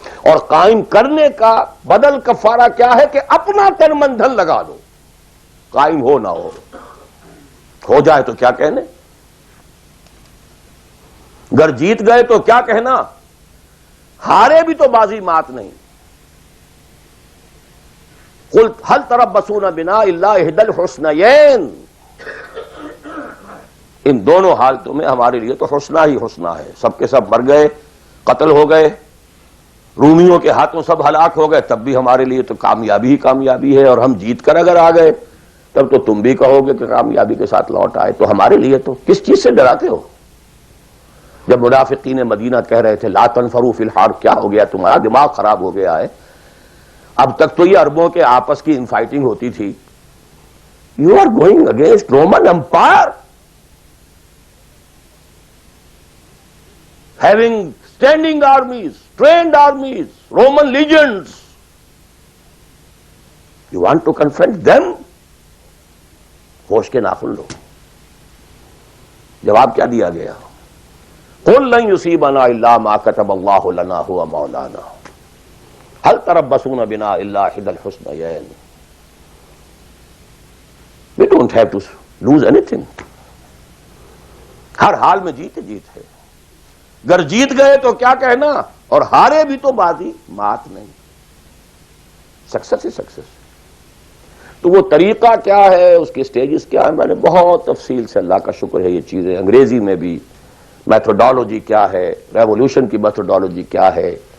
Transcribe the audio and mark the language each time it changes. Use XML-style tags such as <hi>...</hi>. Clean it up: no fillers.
<ur>اور قائم کرنے کا بدل کفارہ کیا ہے کہ اپنا تن من دھن لگا دو. قائم ہو نہ ہو جائے تو کیا کہنے، گر جیت گئے تو کیا کہنا، ہارے بھی تو بازی مات نہیں.</ur> <ar>قل هل تربصون بنا الا احدى الحسنيين.</ar> <ur>ان دونوں حالتوں میں ہمارے لیے تو حسنہ ہی حسنہ ہے. سب کے سب مر گئے، قتل ہو گئے، رومیوں کے ہاتھوں سب ہلاک ہو گئے، تب بھی ہمارے لیے تو کامیابی ہی کامیابی ہے. اور ہم جیت کر اگر آ گئے تب تو تم بھی کہو گے کہ کامیابی کے ساتھ لوٹ آئے. تو ہمارے لیے تو کس چیز سے ڈراتے ہو؟ جب منافقین مدینہ کہہ رہے تھے</ur> <ar>لا تنفروا فی الحار،</ar> <ur>کیا ہو گیا تمہارا دماغ خراب ہو گیا ہے؟ اب تک تو یہ عربوں کے آپس کی انفائٹنگ ہوتی تھی.</ur> <en>You are going against Roman empire having standing armies, trained armies, Roman legions. You want to confront them?</en> <ur>ہوش کے ناخن لو. جواب کیا دیا گیا؟</ur> <ar>قل لن يصيبنا الا ما كتب الله لنا هو مولانا هل تربصون بنا الا احدى الحسنيين.</ar> <en>We don't have to lose anything.</en> <ur>ہر حال میں جیت ہے. گر جیت گئے تو کیا کہنا، اور ہارے بھی تو بازی مات نہیں. سکسس ہی سکسس. تو وہ طریقہ کیا ہے، اس کے سٹیجز کیا ہے، میں نے بہت تفصیل سے، اللہ کا شکر ہے، یہ چیزیں انگریزی میں بھی، میتھوڈالوجی کیا ہے، ریولوشن کی میتھوڈالوجی کیا ہے.</ur>